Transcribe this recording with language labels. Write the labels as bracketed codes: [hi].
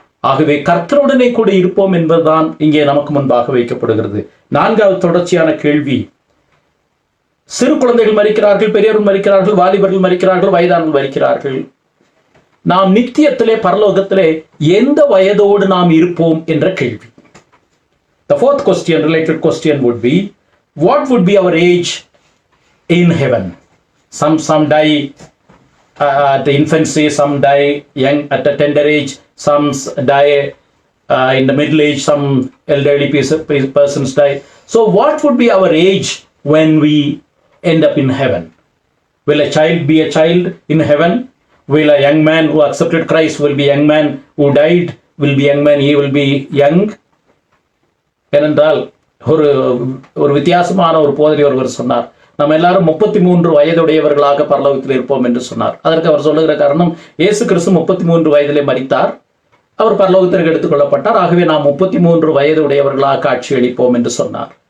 [ta] ஆகவே கர்த்தருடனே கூட இருப்போம் என்பதுதான் இங்கே நமக்கு முன்பாக வைக்கப்படுகிறது. 4வது தொடர்ச்சியான கேள்வி, சிறு குழந்தைகள் மரிக்கிறார்கள், பெரியவர்கள் மரிக்கிறார்கள், வாலிபர்கள் மரிக்கிறார்கள், வயதானவர்கள் மரிக்கிறார்கள். நாம் நித்தியத்திலே பரலோகத்திலே எந்த வயதோடு நாம் இருப்போம் என்ற கேள்வி. [en] The fourth question, related question would be, what would be our age in heaven? Some die at the infancy, some die young at a tender age, some die in the middle age, some elderly persons die. So what would be our age when we end up in heaven? Will a child be a child in heaven? Will a young man who accepted Christ will be young man who died will be young man, he will be young? [ta] ஏனென்றால் ஒரு வித்தியாசமான ஒரு போதனை ஒருவர் சொன்னார், நம்ம எல்லாரும் 33 வயதுடையவர்களாக பரலோகத்தில் இருப்போம் என்று சொன்னார். அதற்கு அவர் சொல்லுகிற காரணம், இயேசு கிறிஸ்து 33 வயதிலே மரித்தார், அவர் பரலோகத்திற்கு எடுத்துக் கொள்ளப்பட்டார். ஆகவே நாம் 33 வயதுடையவர்களாக காட்சி அளிப்போம் என்று சொன்னார்.